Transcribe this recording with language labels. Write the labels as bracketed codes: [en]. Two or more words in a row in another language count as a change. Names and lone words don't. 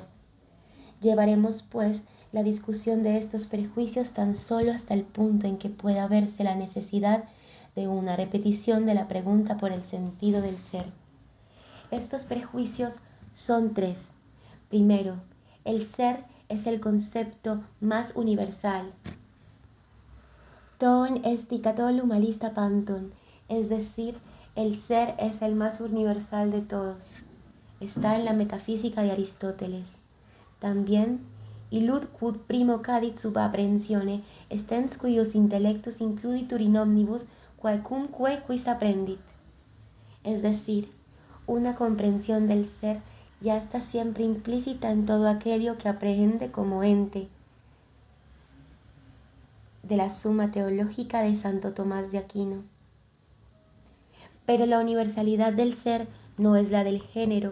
[es] Llevaremos, pues, la discusión de estos prejuicios tan solo hasta el punto en que pueda verse la necesidad de una repetición de la pregunta por el sentido del ser. Estos prejuicios Son tres. Primero, el ser es el concepto más universal. [el] τὸν ἐστὶ καθόλου μάλιστα πάντων, [es] es decir, el ser es el más universal de todos. Está en la metafísica de Aristóteles. También, [la] illud quod primo cadit sub apprehensione, stens cuius intellectus includitur in omnibus quaecumque quis apprendit. [es] Es decir, una comprensión del ser ya está siempre implícita en todo aquello que aprehende como ente, de la Suma Teológica de Santo Tomás de Aquino. Pero la universalidad del ser no es la del género.